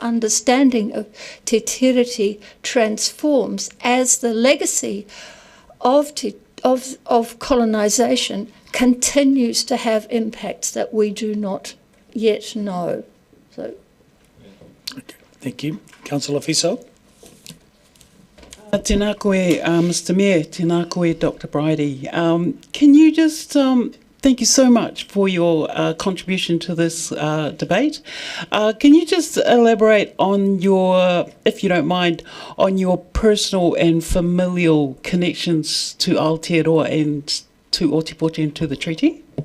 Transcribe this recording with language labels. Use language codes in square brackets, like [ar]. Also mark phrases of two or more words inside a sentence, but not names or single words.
[en] understanding of Te Tiriti transforms, as the legacy of colonisation continues to have impacts that we do not yet know. So, Thank you. Councillor Fiso. [mi] Tēnā koe, Mr Mayor, tēnā koe, [en] Dr Bridie. Can you just, thank you so much for your contribution to this debate. Can you just elaborate on your, if you don't mind, on your personal and familial connections to Aotearoa and to Ōtepoti and to the treaty?